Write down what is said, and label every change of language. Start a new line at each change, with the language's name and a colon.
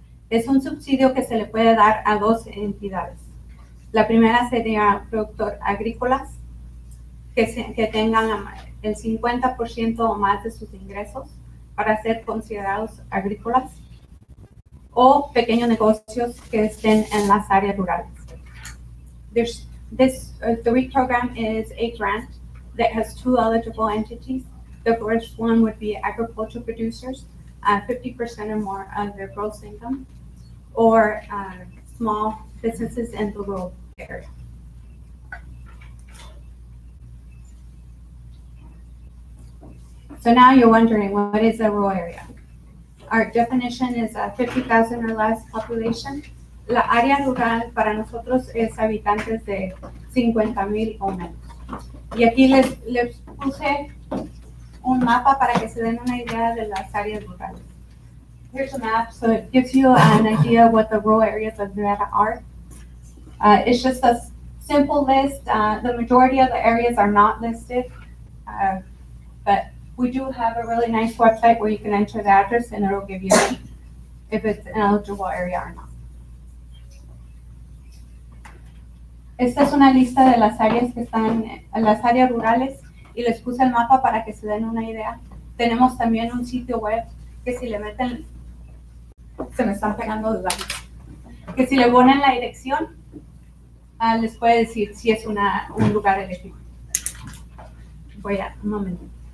Spanish: Es un subsidio que se le puede dar a dos entidades. La primera sería productores agrícolas que tengan el 50% o más de sus ingresos para ser considerados agrícolas, o pequeños negocios que estén en las áreas rurales.
English: The REAP program is a grant that has two eligible entities. The first one would be agricultural producers, 50% or more of their gross income, or small businesses in the rural area. So now you're wondering, what is a rural area? Our definition is 50,000 or less population.
Spanish: La área rural para nosotros es habitantes de 50,000 o menos. Y aquí les puse un mapa para que se den una idea de las áreas rurales.
English: Here's a map, so it gives you an idea of what the rural areas of Nevada are. It's just a simple list. The majority of the areas are not listed, but we do have a really nice website where you can enter the address and it'll give you if it's an eligible area or not.
Spanish: Esta es una lista de las áreas que están en las áreas rurales y les puse el mapa para que se den una idea. Tenemos también un sitio web que si le meten, se me están pegando los datos, que si le ponen la dirección, les puede decir si es un lugar elegible. Voy a, un momento.